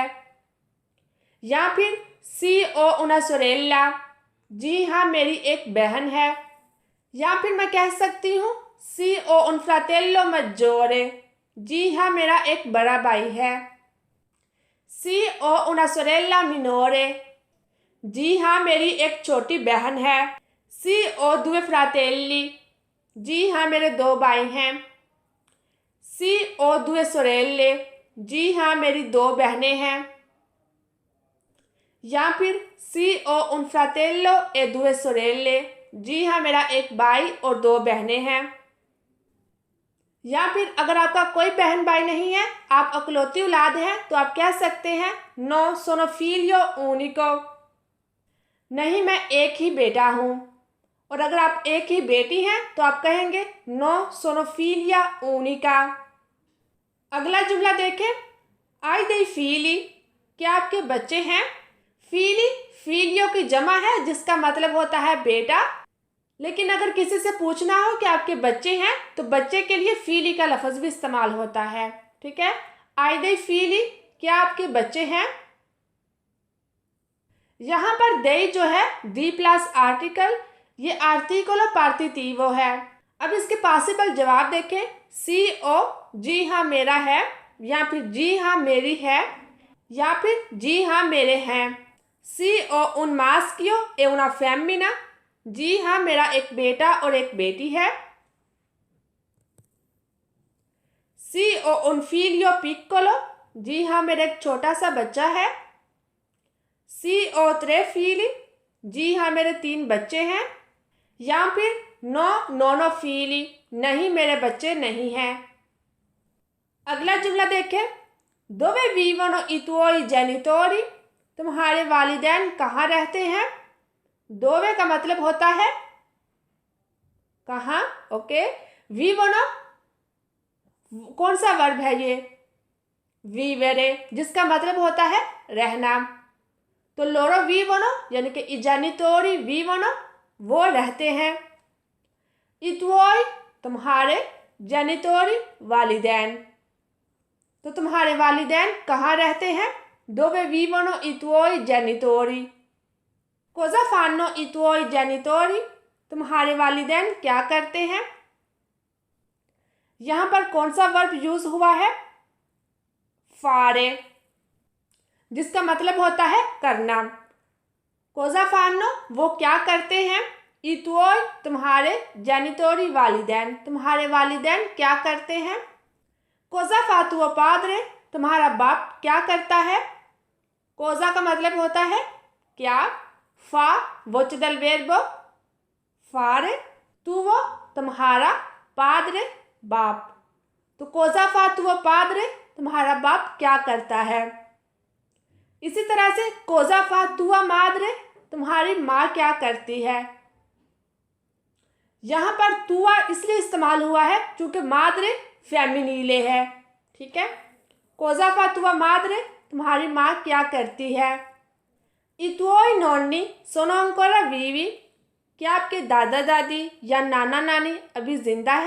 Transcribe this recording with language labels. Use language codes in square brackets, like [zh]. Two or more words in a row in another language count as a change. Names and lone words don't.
[ur] یا پھر [it] sì ho una sorella, [ur] جی ہاں میری ایک بہن ہے. یا پھر میں کہہ سکتی ہوں [it] sì ho un fratello maggiore, [ur] جی ہاں میرا ایک بڑا بھائی ہے. [it] sì ho una sorella minore, [ur] جی ہاں میری ایک چھوٹی بہن ہے. [it] sì ho due fratelli, [ur] جی ہاں میرے دو بھائی ہیں. [it] sì ho due sorelle, [ur] جی ہاں میری دو بہنیں ہیں. یا پھر [it] sì ho un fratello e due sorelle, [ur] جی ہاں میرا ایک بھائی اور دو بہنیں ہیں. یا پھر اگر آپ کا کوئی بہن بھائی نہیں ہے، آپ اکلوتی اولاد ہیں، تو آپ کہہ سکتے ہیں [it] no sono figlio unico, [ur] نہیں میں ایک ہی بیٹا ہوں. اور اگر آپ ایک ہی بیٹی ہیں تو آپ کہیں گے [it] no sono figlia unica. [ur] اگلا جملہ دیکھیں, [it] hai dei figli, [ur] کیا آپ کے بچے ہیں. [it] figli figlio [ur] کی جمع ہے جس کا مطلب ہوتا ہے بیٹا. لیکن اگر کسی سے پوچھنا ہو کہ آپ کے بچے ہیں تو بچے کے لیے فیلی کا لفظ بھی استعمال ہوتا ہے. ٹھیک ہے, [it] hai dei figli, [ur] کیا آپ کے بچے ہیں. یہاں پر دے جو ہے دی پلس آرٹیکل، یہ آرٹیکل اور پارٹیٹیوو ہے. اب اس کے پوسیبل جواب دیکھیں [it] sì ho, [ur] جی ہاں میرا ہے، یا پھر جی ہاں میری ہے، یا پھر جی ہاں میرے ہیں. [it] sì ho un maschio e una femmina, [ur] جی ہاں میرا ایک بیٹا اور ایک بیٹی ہے. [it] sì ho un figlio piccolo, [ur] جی ہاں میرا ایک چھوٹا سا بچہ ہے. [it] sì ho tre figli, [ur] جی ہاں میرے تین بچے ہیں. یا پھر [it] no nono figli, [ur] نہیں میرے بچے نہیں ہیں. اگلا جملہ دیکھیں, [it] dove vivono i tuoi genitori, [ur] تمہارے والدین کہاں رہتے ہیں. دووے کا مطلب ہوتا ہے کہاں. اوکے، vivono کون سا ورب ہے یہ، vivere، جس کا مطلب ہوتا ہے رہنا. [it] तो loro vivono [ur] یعنی کہ [it] i genitori vivono, [ur] وہ رہتے ہیں. [it] i tuoi [ur] तुम्हारे, genitori वालिदैन, تو تمہارے والدین کہاں رہتے ہیں. [it] dove vivono i tuoi genitori, cosa fanno i tuoi genitori, [ur] تمہارے والدین کیا کرتے ہیں. یہاں پر کون سا ورب یوز ہوا ہے، فارے، جس کا مطلب ہوتا ہے کرنا. [it] cosa fanno [ur] وہ کیا کرتے ہیں. [it] i tuoi [ur] तुम्हारे, genitori वालिदैन, تمہارے والدین کیا کرتے ہیں. [it] cosa fa tuo padre, [ur] تمہارا باپ کیا کرتا ہے. cosa کا مطلب ہوتا ہے کیا. [it] फा voce del verbo fare, tuo तुम्हारा, padre बाप, तो cosa fa tuo padre, [ur] تمہارا باپ کیا کرتا ہے. اسی طرح سے [it] cosa fa tua madre, [ur] تمہاری ماں کیا کرتی ہے. یہاں پر توا اس لیے استعمال ہوا ہے کیونکہ مادرے فیمینیلے ہے. ٹھیک ہے, [it] cosa fa tua madre, [ur] تمہاری ماں کیا کرتی ہے. [it] i tuoi nonni sono ancora vivi, [ur] کیا آپ کے دادا دادی یا نانا نانی ابھی زندہ ہے.